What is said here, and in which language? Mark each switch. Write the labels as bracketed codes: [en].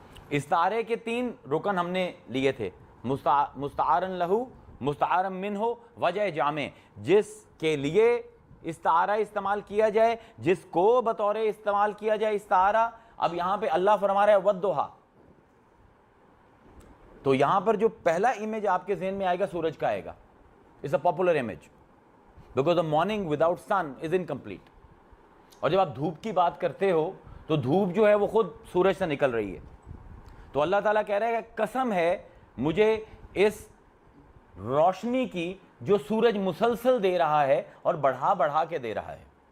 [ur] استعارے کے 3 رکن ہم نے لیے تھے, مستعارن لہو, مستعارن منہ, وجہ جامع. جس کے لیے استعارہ استعمال کیا جائے, جس کو بطور استعمال کیا جائے استعارہ. اب یہاں پہ اللہ فرما رہا ہے والضحیٰ, تو یہاں پر جو پہلا امیج آپ کے ذہن میں آئے گا سورج کا آئے گا. [en] It's a popular image because the morning without sun is incomplete. [ur] اور جب آپ دھوپ کی بات کرتے ہو تو دھوپ جو ہے وہ خود سورج سے نکل رہی ہے. تو اللہ تعالیٰ کہہ رہا ہے کہ قسم ہے مجھے اس روشنی کی جو سورج مسلسل دے رہا ہے اور بڑھا بڑھا کے دے رہا ہے.